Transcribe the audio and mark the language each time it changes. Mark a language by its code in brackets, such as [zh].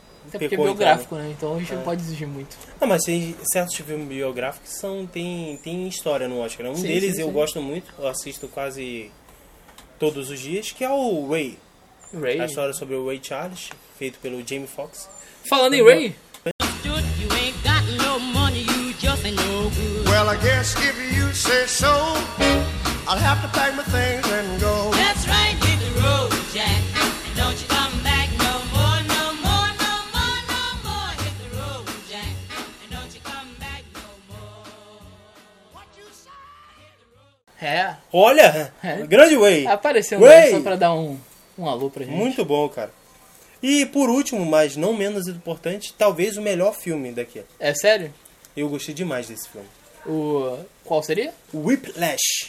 [pt] Até porque é biográfico, né? Então a gente não pode exigir muito. Não, mas tem certos filmes biográficos que são. Tem história no Oscar, né? Um deles eu gosto muito, eu assisto quase todos os dias, que é o Ray. Ray? A história sobre o Ray Charles, feito pelo Jamie Foxx. Falando em Ray? [en] You ain't got no money, you just ain't no good. Well, I guess if you say so. I'll have to pack my things and go. That's right, hit the road, Jack. And don't you come back no more, no more, no more, no more. Hit the road, Jack. And don't you come back no more. What you say? Hit the road. [pt] Olha! É. Grande Way! Apareceu um Way só pra dar um alô pra gente. Muito bom, cara. E por último, mas não menos importante, talvez o melhor filme daqui. É sério? Eu gostei demais desse filme. O qual seria? Whiplash.